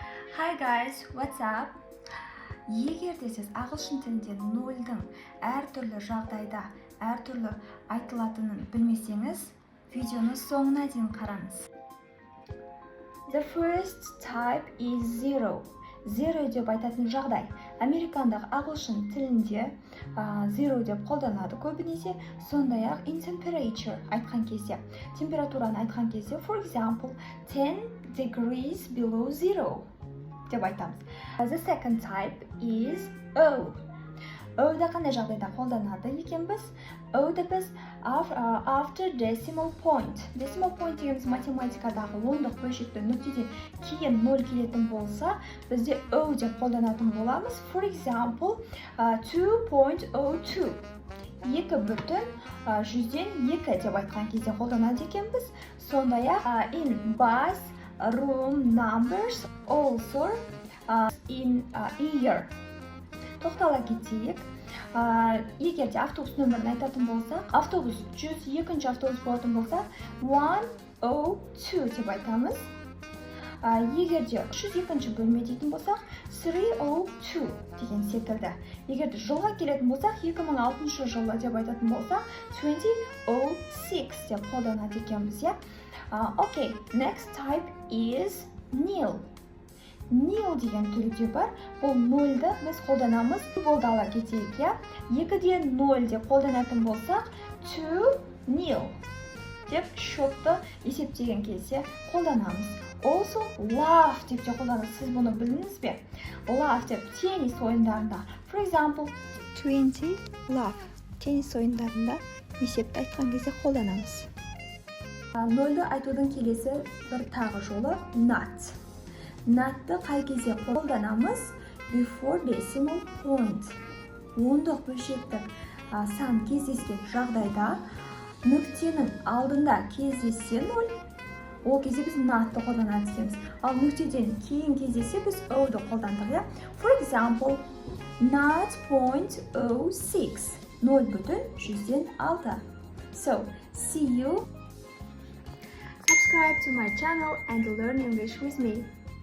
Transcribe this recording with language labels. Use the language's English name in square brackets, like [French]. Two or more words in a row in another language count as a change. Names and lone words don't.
[English] Hi guys, what's up? [Kazakh] Егер де сіз ағылшын тілінде нөлдің әртүрлі жағдайда әртүрлі айтылатынын білмесеңіз, видеоны соңына дейін қараңыз. [English] The first type is zero. [Kazakh] Zero деп айтатын жағдай. Американдағы ағылшын тілінде zero деп қолданады көбінесе, сондай-ақ [English] in temperature [Kazakh] айтқан кезде, температураны айтқан кезде, [English] for example, 10 degrees below zero [Kazakh] деп айтамыз. [English] The second type is O. [Kazakh] O'да қандай жағдайда қолданады екенбіз? O'да біз [English] after decimal point. Decimal point [Kazakh] дегеніміз математикадағы ондық бөлшекті нүктеден кейін 0 келетін болса, бізде O деп қолданатын боламыз. [English] For example, 2.02. [Kazakh] 2,102 деп айтқан кезде қолданады екенбіз. [English] Сондай-ақ in bus, room numbers, also in year. [Kazakh] Тоқтала кетейік. Егер де автобус нөмірін айтатын болсақ, автобус 102-ші автобус болатын болса, 102 деп айтамыз. Егер де 302-ші бөлме дейтін болсақ, 302 деген секілді. Егер де жылға келетін болсақ, 2006 жылы деп айтатын болсақ, 2006 деп қолданады екенбіз. [English] Okay, next type is nil. [Kazakh] Nil деген түрде бар. Бұл нөлді біз қолданамыз. Болды ала кетейік, 2-де 0 деп қолданатын болсақ, 2-0 деп шотты есептеген кезде қолданамыз. Also, love деп те қолданамыз. Сіз бұны білдіңіз бе? Love деп теннис ойындарында. [English] For example, 20 love. [Kazakh] Теннис ойындарында есепті айтқан кезде қолданамыз. Нөлді айтудың келесі бір тағы жолы not. Notты қай кезде қолданамыз? [English] Before decimal point. [Kazakh] Ондық бөлшектік сан кездескен жағдайда нүктенің алдында кездессе 0, ол кезде біз notты қолданады екенбіз. Ал нүктеден кейін кездессе біз o'ды қолдандық. [English] For example, 0.06. 0,106. So, see you. Subscribe to my channel and learn English with me.